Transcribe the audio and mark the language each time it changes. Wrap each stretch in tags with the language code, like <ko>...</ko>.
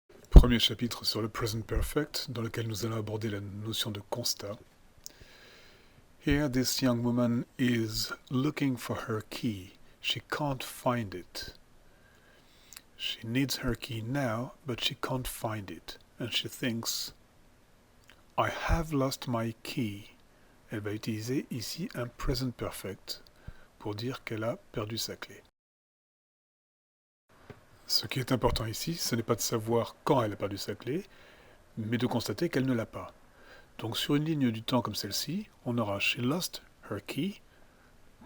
<fr>Premier chapitre sur le present perfect, dans lequel nous allons aborder la notion de constat.</fr> <en>Here this young woman is looking for her key. She can't find it. She needs her key now, but she can't find it. And she thinks, I have lost my key.</en> <fr>Elle va utiliser ici un present perfect pour dire qu'elle a perdu sa clé. Ce qui est important ici, ce n'est pas de savoir quand elle a perdu sa clé, mais de constater qu'elle ne l'a pas. Donc sur une ligne du temps comme celle-ci, on aura «</fr> <en>She lost her key ».</en>